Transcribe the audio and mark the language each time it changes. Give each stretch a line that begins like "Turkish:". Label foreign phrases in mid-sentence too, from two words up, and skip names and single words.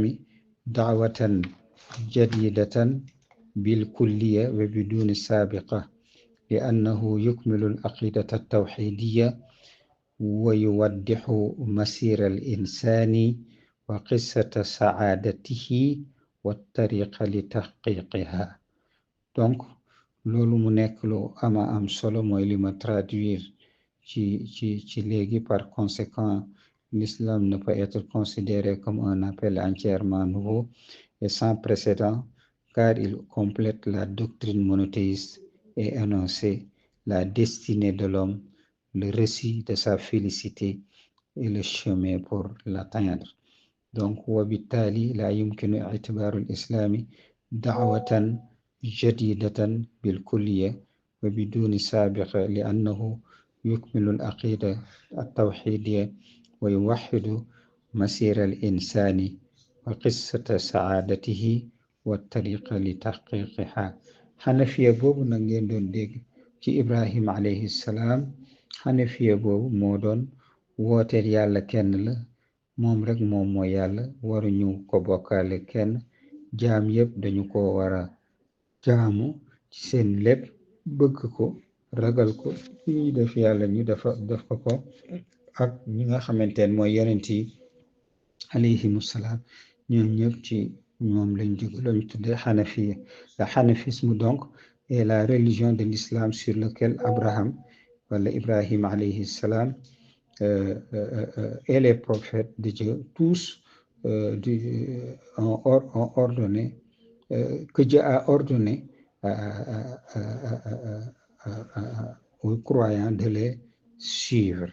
Arabic: دعوة جديدة بالكلية وبدون سابقة لأنه يكمل العقيدة التوحيدية ويوضح مسير الإنسان وقصة سعادته والطريق لتحقيقها.
Wolof: Donc loolu mu nekk lu ama am solo mooy li ma traduire ci léegi.
French: Par conséquent l'islam ne peut être considéré comme un appel entièrement nouveau et sans précédent car il complète la doctrine monothéiste et énonce la destinée de l'homme, le récit de sa félicité et le chemin pour l'atteindre.
Arabic: Donc وبالتالي لا يمكن اعتبار الإسلام دعوة جديدة بالكلية وبدون سابقة لأنه يكمل العقيدة التوحيدية ويوحد مسير الإنسان وقصة سعادته والطريق لتحقيقها.
Wolof: xanafiya boobu nag ngeen doon dégg ci Ibrahim
Arabic: عليه السلام
Wolof: xanafiya boobu moo doon wooteel yàlla kenn la moom rek moom mooy yàlla waruñu ko bokkaale kenn jaam yëpp dañu ko war a jaamu ci seen lépp bëgg ko ragal ko ñuy def yàlla ñu def ko ak ñi nga xamante ne mooy yonent yi
Arabic: عليهم السلام
Wolof: ñoom ñëpp ci ñoom lañ tudde Hanafiya.
French: Le hanafisme donc est la religion de l'islam sur laquelle Abraham wala Ibrahim
Arabic: عليه السلام
French: et les prophètes de Dieu tous ont ordonné que Dieu a ordonné aux croyants de les suivre.